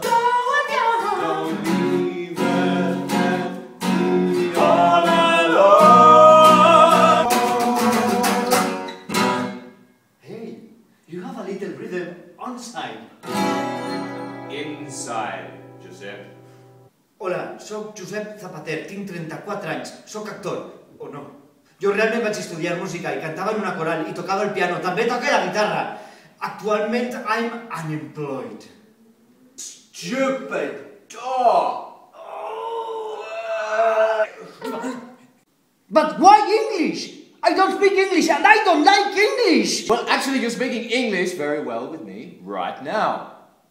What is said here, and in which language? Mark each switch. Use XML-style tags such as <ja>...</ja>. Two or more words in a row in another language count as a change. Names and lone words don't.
<en>Don't leave it, let me all alone. Hey, you have a little rhythm inside. Inside,</en> <ca>Josep. Hola, soc Josep Zapater, tinc 34 anys, soc actor, o no? Jo realment vaig estudiar música i cantava en una coral i tocava el piano, també toca la guitarra. Actualment,</ca> <en>I'm unemployed. Stupid dog! But why English? I don't speak English and I don't like English! Well, actually, you're speaking English very well with me right now.</en>